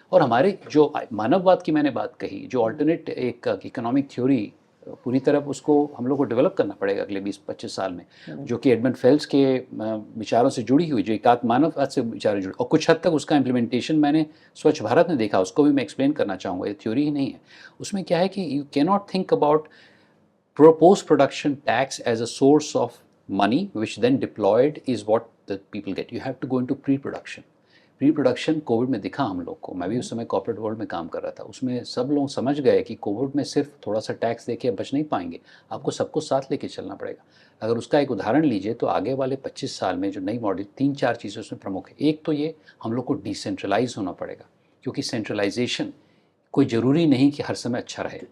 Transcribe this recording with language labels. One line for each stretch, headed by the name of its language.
Hindi: और हमारे जो मानववाद की मैंने बात कही, जो अल्टरनेट एक इकोनॉमिक थ्योरी, पूरी तरह उसको हम लोग को डेवलप करना पड़ेगा अगले 20-25 साल में, जो कि एडमंड फेल्स के विचारों से जुड़ी हुई, जो एकात्म मानववाद से विचार जुड़े, और कुछ हद तक उसका इम्प्लीमेंटेशन मैंने स्वच्छ भारत में देखा. उसको भी मैं एक्सप्लेन करना चाहूँगा. ये थ्योरी ही नहीं है. उसमें क्या है कि
English: You can not think about post production tax as a source of money which then deployed is what the people get. You have to go into pre-production.
Hindi: Pre-production Covid में दिखा हम लोग को। मैं भी उस समय कॉर्पोरेट वर्ल्ड में काम कर रहा था। उसमें सब लोग समझ गए कि कोविड में सिर्फ थोड़ा सा टैक्स देके बच नहीं पाएंगे, आपको सबको साथ लेके चलना पड़ेगा। अगर उसका एक उदाहरण लीजिए तो आगे वाले 25 साल में जो नई मॉडल 3-4 चीज़ें उसमें प्रमुख है। एक तो ये हम लोग को डिसेंट्रलाइज होना पड़ेगा, क्योंकि सेंट्रलाइजेशन कोई ज़रूरी नहीं कि हर समय अच्छा रहे।